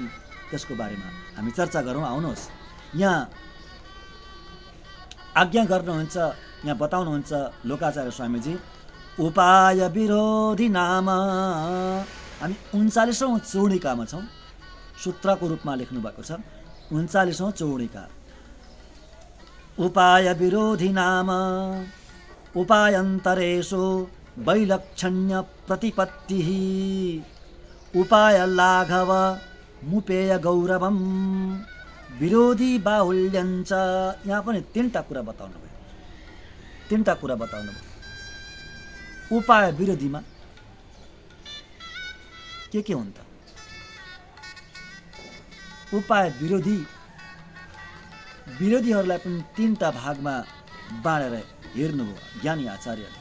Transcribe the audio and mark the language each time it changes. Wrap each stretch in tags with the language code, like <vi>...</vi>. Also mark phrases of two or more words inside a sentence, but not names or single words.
<ne>त्यसको बारेमा हामी चर्चा गरौँ। आउनुहोस्, यहाँ आज्ञा गर्नुहुन्छ, यहाँ बताउनुहुन्छ लोकाचार्य स्वामीजी, उपाय विरोधी नाम। हामी 39औं चौडिकामा छौँ, सूत्रको रूपमा लेख्नु भएको छ 39औं चौडिका।</ne> <sa>उपाय विरोधी नाम उपायन्तरेषु वैलक्षण्य प्रतिपत्तिः उपाय लाघव मुपेय गौरवम विरोधी बाहुल्यञ्च।</sa> <ne>यहाँ पनि 3टा कुरा बताउनु भयो, 3टा कुरा बताउनु भयो। उपाय विरोधीमा के हुन् त? उपाय विरोधीहरूलाई पनि 3टा भागमा बाँडेर हेर्नुभयो ज्ञानी आचार्यले।</ne>